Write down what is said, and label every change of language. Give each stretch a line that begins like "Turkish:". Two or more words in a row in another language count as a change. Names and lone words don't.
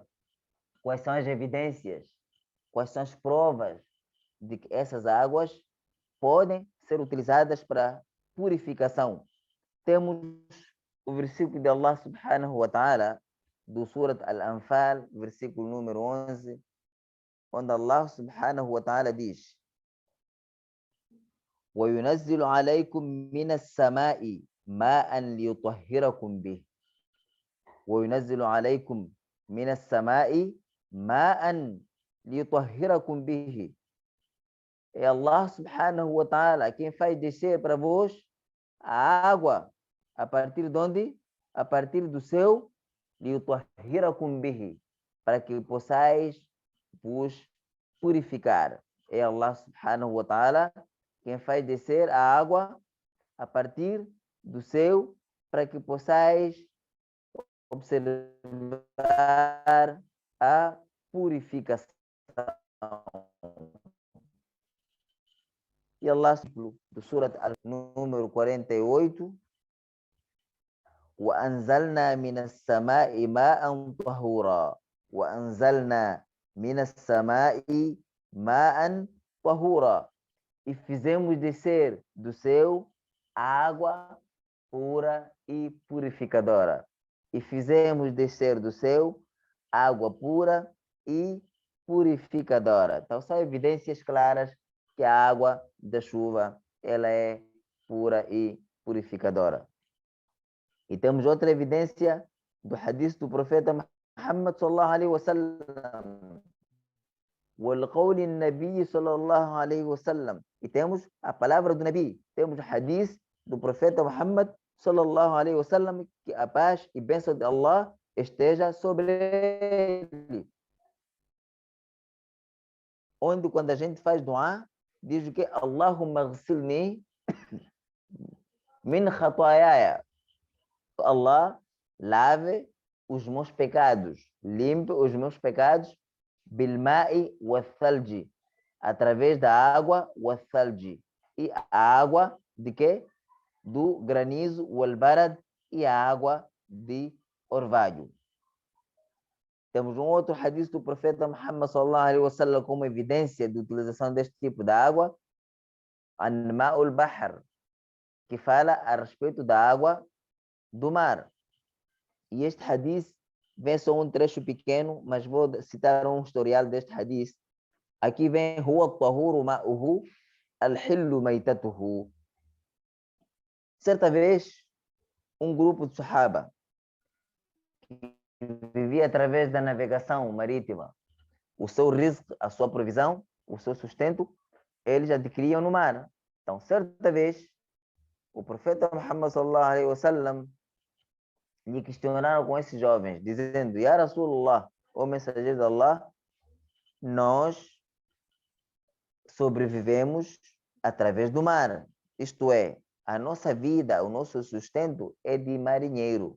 Portuguese: Quais são as evidências? Quais são as provas de que essas águas podem ser utilizadas para purificação? Temos o versículo de Allah
Arabic: سبحانه وتعالى,
Portuguese: do Surat Al-Anfal, versículo número 11, onde Allah
Arabic: سبحانه وتعالى diz: وَيُنَزِّلُ عَلَيْكُم مِّنَ السَّمَاءِ مَاءً لِيُطَهِّرَكُم بِهِ وَيُنَزِّلُ عَلَيْكُم مِّنَ السَّمَاءِ مَاءً لِيُطَهِّرَكُم بِهِ.
Portuguese: É Allah
Arabic: سبحانه وتعالى
Portuguese: quem faz descer para vós a água a partir de onde? A partir do céu,
Arabic: لِيُطَهِّرَكُم بِهِ,
Portuguese: para que possais vos purificar. É Allah
Arabic: سبحانه وتعالى
Portuguese: quem faz descer a água a partir do céu para que possais observar a purificação. E Allah, do Surat número 48,
Arabic: وأنزلنا من السماء ماء طهورا وأنزلنا من السماء ماء طهورا.
Portuguese: E fizemos descer do céu água pura e purificadora. E fizemos descer do céu água pura e purificadora. Então, são evidências claras que a água da chuva ela é pura e purificadora. E temos outra evidência do hadith do profeta Muhammad
Arabic: صلى الله عليه وسلم. والقول النبي صلى الله عليه وسلم.
Portuguese: E temos a palavra do Nabi, temos o hadith do profeta Muhammad
Arabic: صلى الله عليه وسلم,
Portuguese: que a paz e bênção de Allah esteja sobre ele. Onde quando a gente faz dua, diz o que?
Arabic: اللهم اغسلني من خطاياي.
Portuguese: Allah, lave os meus pecados, limpe os meus pecados,
Arabic: بالماء والثلج,
Portuguese: através da água,
Arabic: والثلج,
Portuguese: e a água de quê? Do granizo,
Arabic: والبرد,
Portuguese: e a água de orvalho. Temos um outro hadith do profeta Muhammad
Arabic: صلى الله عليه وسلم
Portuguese: como evidência de utilização deste tipo de água,
Arabic: عن ماء البحر,
Portuguese: que fala a respeito da água do mar. E este hadith vem só um trecho pequeno, mas vou citar um historial deste hadith. Aqui vem
Arabic: هو الطهور ماؤه الحل ميتته.
Portuguese: Certa vez, um grupo de Sahaba que vivia através da navegação marítima, o seu rizq, a sua provisão, o seu sustento, eles adquiriam no mar. Então, certa vez, o profeta Muhammad
Arabic: صلى الله عليه وسلم
Portuguese: lhe questionaram com esses jovens, dizendo:
Arabic: يا رسول الله,
Portuguese: ó mensageiro de Allah, nós sobrevivemos através do mar. Isto é, a nossa vida, o nosso sustento é de marinheiro.